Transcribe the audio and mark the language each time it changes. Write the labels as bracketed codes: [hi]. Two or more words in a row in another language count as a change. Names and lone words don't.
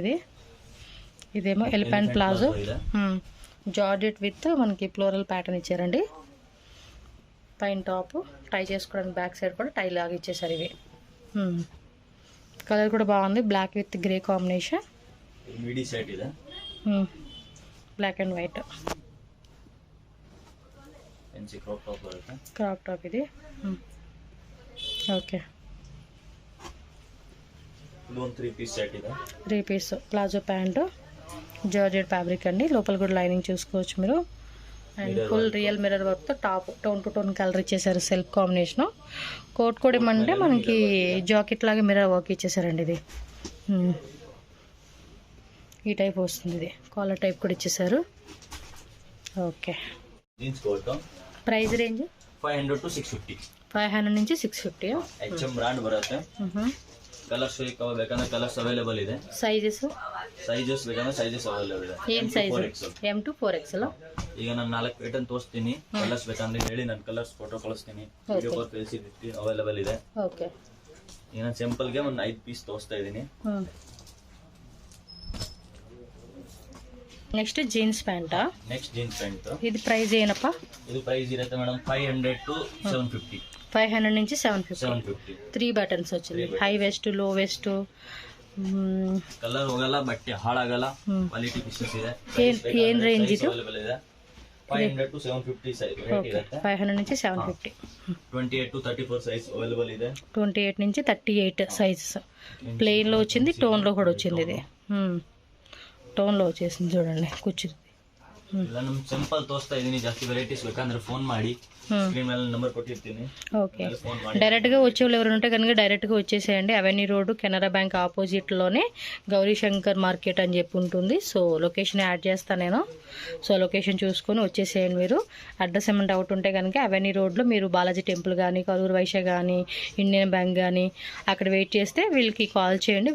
[te] ఇదేమో [en] elephant palazzo georgette with [te] మనకి [en] floral pattern [te] ఇచ్చారండి. పైన టాప్ టై చేసుకోవడానికి [en] back side [te] కూడా టై లాగా ఇచ్చేసారు. ఇవి కలర్ కూడా బాగుంది. [en] black with grey combination. midi set [kn] ಇದೆ. [en] black and white fancy crop top [kn] ಬರುತ್ತೆ. [en] crop top [te] ఇది. ఓకే, [kn] ಇದು ಒಂದು 3 [en] piece set [kn] ಇದೆ. [en] 3 piece palazzo pant georgette fabric అండి. [te] లోపల కూడా లైనింగ్ చూసుకోవచ్చు మీరు. అండ్ [en] full real mirror work top tone to tone colour [te] ఇచ్చేసారు. [en] self combination. [te] కోట్ కూడా ఏమంటే మనకి జాకెట్ లాగా [en] mirror work [te] ఇచ్చేసారండి. ఇది ఈ టైప్ వస్తుంది. ఇది [en] collar type [te] కూడా ఇచ్చేసారు. ఓకే, [en] jeans coat price range 500 to 650. [te] 500 నుంచి 650. [kn] HM ಬ್ರಾಂಡ್ ಬರುತ್ತೆ. ಕಲರ್ಸ್ ಬೇಕಂದ್ರೆ [en] colours available [kn] ಇದೆ. [te] సైజెస్ [kn] ಬೇಕಂದ್ರೆ [en] sizes available [kn] ಇದೆ. [te] ఏం సైజ్? M to 4XL. [kn] ಈಗ ನಾನು 4 ಪ್ಯಾಟರ್ನ್ ತೋರಿಸ್ತೀನಿ. ಕಲರ್ಸ್ ಬೇಕಂದ್ರೆ ಹೇಳಿ, ನಾನು ಕಲರ್ಸ್ ಫೋಟೋ ಕಳಿಸ್ತೀನಿ. [en] video call facility available [kn] ಇದೆ. ಓಕೆ, ಈಗ ನಾನು ಸಿಂಪಲ್ಗೆ ಒಂದು 5 ಪೀಸ್ ತೋರಿಸ್ತಾ ಇದ್ದೀನಿ. [en] next jeans pant? next jeans pant. [te] ఇది ప్రైస్ ಏನಪ್ಪ? [kn] ಇದು ಪ್ರೈಸ್ ಇರುತ್ತೆ ಮೇಡಮ್ 500 to 750. [te] 500 నుంచి 750. 750. 3 బటన్స్ వచ్చింది. [en] high waist, low waist. [kn] ಕಲರ್ ಹೋಗಲ್ಲ, ಬಟ್ಟೆ ಹಾಳಾಗಲ್ಲ, [en] quality pieces [kn] ಇದೆ. ಏನ್ ರೇಂಜ್ ಇದು? ಅವೈಲೇಬಲ್ ಇದೆ. 500 to 750 [en] size rate [kn] ಇರುತ್ತೆ. [te] 500 నుంచి 750. [kn] 28 to 34 [en] size available [kn] ಇದೆ. [te] 28 నుంచి 38 సైజెస్. ప్లెయిన్ లో వచ్చింది, టోన్ లో కూడా వచ్చింది. ఇది టోన్ లో వచ్చేసింది చూడండి. కూర్చుంది. [kn] ಇಲ್ಲ ನಮ್ ಸಿಂಪಲ್ ತೋರಿಸ್ತಾ ಇದೀನಿ. ಜಾಸ್ತಿ ವೆರೈಟೀಸ್ ಬೇಕಂದ್ರೆ ಫೋನ್ ಮಾಡಿ, [te] స్క్రీన్ మీద నెంబర్ కొట్టిర్ತೀನಿ. ఓకే, డైరెక్ట్గా వచ్చేవాళ్ళు ఎవరు ఉంటే కనుక డైరెక్ట్గా వచ్చేసేయండి. అవెన్యూ రోడ్ కెనరా బ్యాంక్ ఆపోజిట్లోనే గౌరీ శంకర్ మార్కెట్ అని చెప్పి ఉంటుంది. సో [en] location add [te] చేస్తాను నేను. సో లొకేషన్ చూసుకొని వచ్చేసేయండి మీరు. అడ్రస్ ఏమైనా డౌట్ ఉంటే కనుక అవెన్యూ రోడ్లో మీరు బాలాజీ టెంపుల్ కానీ, కరూర్ వైశ్య కానీ, ఇండియన్ బ్యాంక్ కానీ అక్కడ వెయిట్ చేస్తే వీళ్ళకి కాల్ చేయండి.